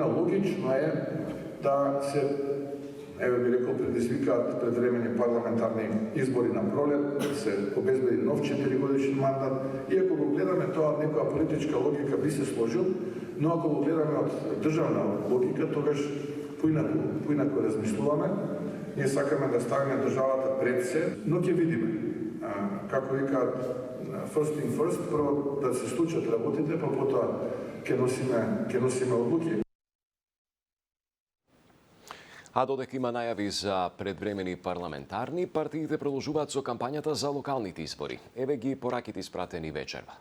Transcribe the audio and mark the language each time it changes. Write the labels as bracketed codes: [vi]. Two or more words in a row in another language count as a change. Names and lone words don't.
[mk] Логично е да се, би рекол, предизвикаат предвремени парламентарни избори на пролет, да се обезбеди нов 4-годишен мандат. И ако го гледаме тоа, некоја политичка логика би се сложил, но ако го гледаме од државна логика, тогаш поинако размислуваме. Ние сакаме да ставиме државата пред се, но ќе видиме. Како викаат, [en] first thing first, [mk] прво да се случат работите, па потоа ќе носиме одлуки. А додека има најави за предвремени парламентарни, партиите продолжуваат со кампањата за локалните избори. Еве ги пораките испратени вечерва.